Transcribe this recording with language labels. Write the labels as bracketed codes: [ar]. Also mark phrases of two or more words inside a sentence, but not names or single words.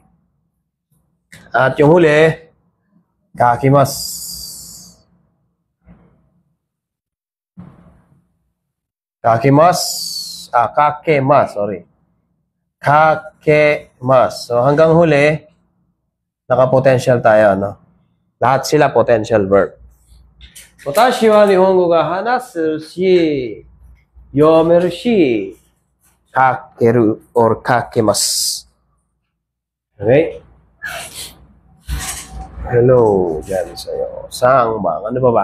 [tl] At yung huli, kakimasu. [ja] Kakimasu. Kakemas, sorry. Kakemas. [tl] So hanggang huli, naka-potential tayo, no? Lahat sila [en] potential verb. [ja] 私は日本語が話すし、読めるし、書ける or 書けます. [tl] Okay? Hello, dyan sa'yo. Sang bang? Ano pa ba?